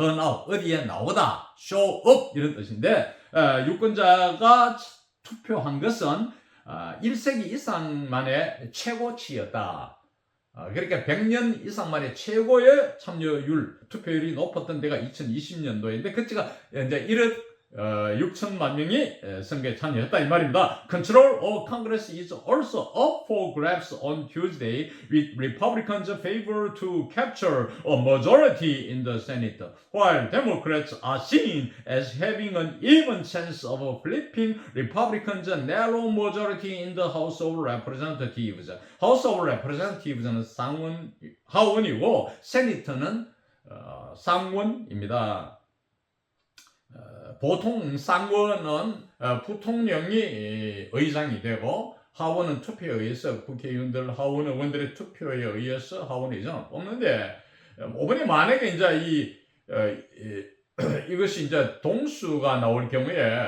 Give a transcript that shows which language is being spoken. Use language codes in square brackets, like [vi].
[ko] turnout 어디에 나오다 show up 이런 뜻인데 유권자가 투표한 것은 1세기 이상 만에 최고치였다. 그러니까 100년 이상 만에 최고의 참여율, 투표율이 높았던 데가 2020년도인데 그때가 이제 1억 6천만 명이 선거에 참여했다 이 말입니다. [en] Control of Congress is also up for grabs on Tuesday with Republicans favor to capture a majority in the Senate, while Democrats are seen as having an even chance of flipping Republicans' narrow majority in the House of Representatives. [ko] House of Representatives는 하원이고 세니터는 상원입니다. 보통 상원은 부통령이 의장이 되고 하원은 투표에 의해서 국회의원들 하원 의원들의 투표에 의해서 하원 의장을 뽑는데 이번에 만약에 이제 이것이 이제 동수가 나올 경우에